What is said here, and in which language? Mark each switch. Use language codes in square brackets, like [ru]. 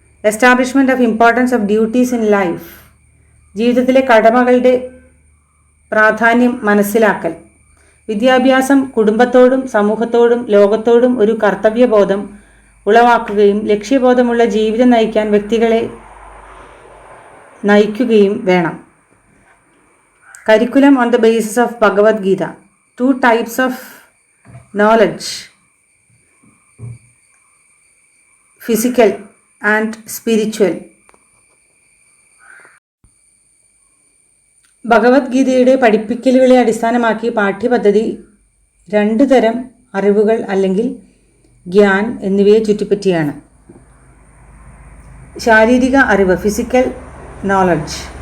[en] Establishment of importance of duties in life. [ml] ജീവിതത്തിലെ കടമകളുടെ പ്രാധാന്യം മനസ്സിലാക്കൽ. വിദ്യാഭ്യാസം കുടുംബത്തോടും സമൂഹത്തോടും ലോകത്തോടും ഒരു കർത്തവ്യബോധം ഉളവാക്കുകയും ലക്ഷ്യബോധമുള്ള ജീവിതം നയിക്കാൻ വ്യക്തികളെ നയിക്കുകയും വേണം. [en] Curriculum on the basis of Bhagavad Gita. 2 types of knowledge: physical and spiritual. [ml] ഭഗവത്ഗീതയുടെ പഠിപ്പിക്കലുകളെ അടിസ്ഥാനമാക്കി പാഠ്യപദ്ധതി 2 തരം അറിവുകൾ അല്ലെങ്കിൽ ഗ്യാൻ എന്നിവയെ ചുറ്റിപ്പറ്റിയാണ്. ശാരീരിക അറിവ്, [en] Physical knowledge.